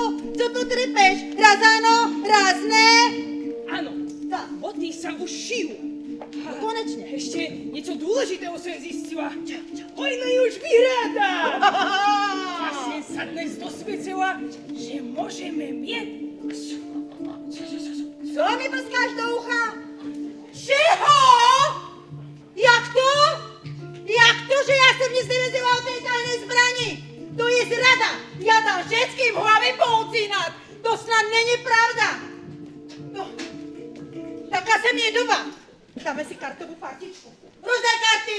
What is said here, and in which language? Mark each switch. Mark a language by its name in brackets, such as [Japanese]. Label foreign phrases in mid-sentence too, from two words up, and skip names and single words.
[Slovak] Co tu trpeš? Raz áno, raz ne? Áno, Tak. boty sa už šijú. No konečne. Ešte niečo dôležitého som zistila. Vojna je už vyhráta. Ja som sa dnes dosvedčila, že môžeme mieť. [Czech] Co mi prskáš do ucha? Čeho? Jak to? Jak to, [Slovak] že ja som nic nevedela o tej tajnej zbrani? To je zrada. Ja dám všetkým hlavy poucínať. [Czech] To snad není pravda. [Slovak] No, taká sem je doba. Dáme si kartovú partičku. Rozdaj karty!